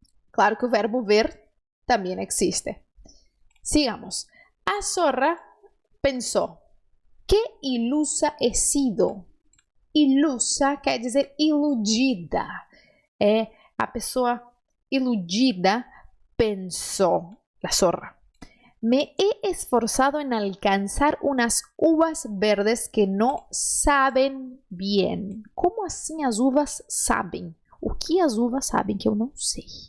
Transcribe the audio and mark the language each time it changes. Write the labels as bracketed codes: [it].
[pt] Claro que o verbo ver também existe. Sigamos. A zorra pensou: [es] que ilusa he sido. [pt] Ilusa quer dizer iludida. É a pessoa iludida pensou. [es] La zorra. Me he esforzado en alcanzar unas uvas verdes que no saben bien. [pt] Como assim as uvas sabem? O que as uvas sabem que eu não sei?